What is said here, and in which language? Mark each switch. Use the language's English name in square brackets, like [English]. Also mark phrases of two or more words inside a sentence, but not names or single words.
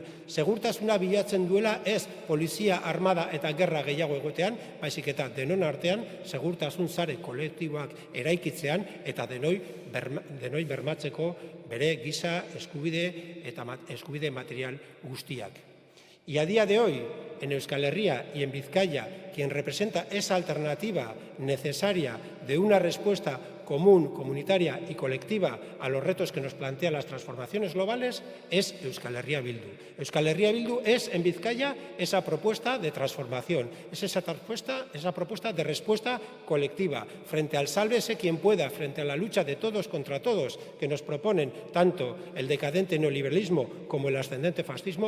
[Basque] Segurtasuna bilatzen duela ez polizia, armada eta gerra gehiago egotean, baizik eta denon artean segurtasun sare kolektiboak eraikitzean eta denoi bermatzeko bere giza eskubide eta eskubide material guztiak. [Spanish] Y a día de hoy, en Euskal Herria y en Vizcaya, quien representa esa alternativa necesaria de una respuesta común, comunitaria y colectiva a los retos que nos plantean las transformaciones globales es Euskal Herria Bildu. Euskal Herria Bildu es en Vizcaya esa propuesta de transformación, es esa propuesta de respuesta colectiva frente al sálvese quien pueda, frente a la lucha de todos contra todos que nos proponen tanto el decadente neoliberalismo como el ascendente fascismo.